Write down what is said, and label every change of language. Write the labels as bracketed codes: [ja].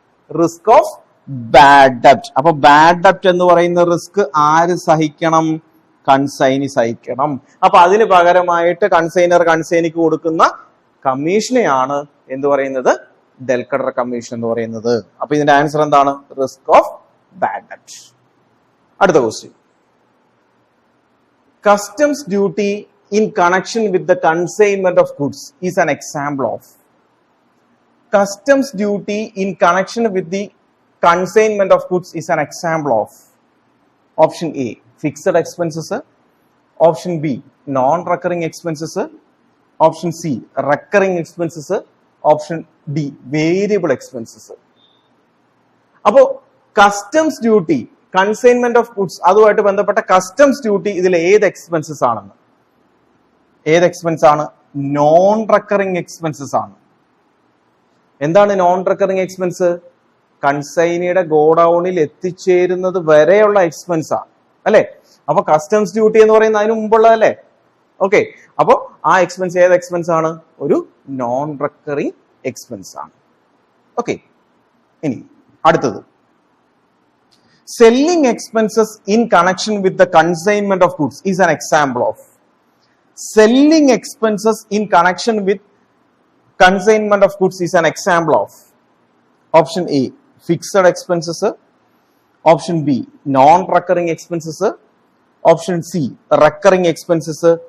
[ml] Risk of bad ഡെപ്റ്റ്. അപ്പൊ bad ഡെപ്റ്റ് എന്ന് പറയുന്ന റിസ്ക് ആര് സഹിക്കണം? കൺസൈനി സഹിക്കണം. അപ്പൊ അതിന് പകരമായിട്ട് കൺസൈനിക്ക് കൊടുക്കുന്ന കമ്മീഷനെയാണ് എന്ത് പറയുന്നത്, ഡെൽക്കഡർ കമ്മീഷൻ എന്ന് പറയുന്നത്. അപ്പൊ ഇതിന്റെ ആൻസർ എന്താണ്, റിസ്ക് ഓഫ് ബാഡ് ഡെറ്റ്. അടുത്ത question, [en] Customs duty in connection with the consignment of goods is an example of. Customs duty in connection with the consignment of goods is an example of. Option A, fixed expenses. Option B, non-recurring expenses. Option C, recurring expenses. Option D, variable expenses. [ml] അപ്പോൾ customs duty, consignment of goods, അതുമായിട്ട് ബന്ധപ്പെട്ട customs duty ഇതിൽ ഏത് expenses ആണെന്ന്, ഏത് expense ആണ്, non recurring expenses ആണ്. എന്താണ് നോൺ റെക്കറിംഗ് എക്സ്പെൻസ്? കൺസൈനിയുടെ ഗോഡൌണിൽ എത്തിച്ചേരുന്നത് വരെയുള്ള എക്സ്പെൻസ് ആണ് അല്ലെ. അപ്പൊ കസ്റ്റംസ് ഡ്യൂട്ടി എന്ന് പറയുന്നത് അതിന് മുമ്പുള്ളതല്ലേ. ഓക്കെ, അപ്പൊ ആ എക്സ്പെൻസ് ഏത് എക്സ്പെൻസ് ആണ്, ഒരു നോൺ റെക്കറിംഗ് എക്സ്പെൻസ് ആണ്. ഓക്കെ, ഇനി അടുത്തത്, [en] Selling expenses in connection with the consignment of goods is an example of. Selling expenses in connection with consignment of goods is an example of. Option A, fixed expenses. Option B, non-recurring expenses. Option C, recurring expenses.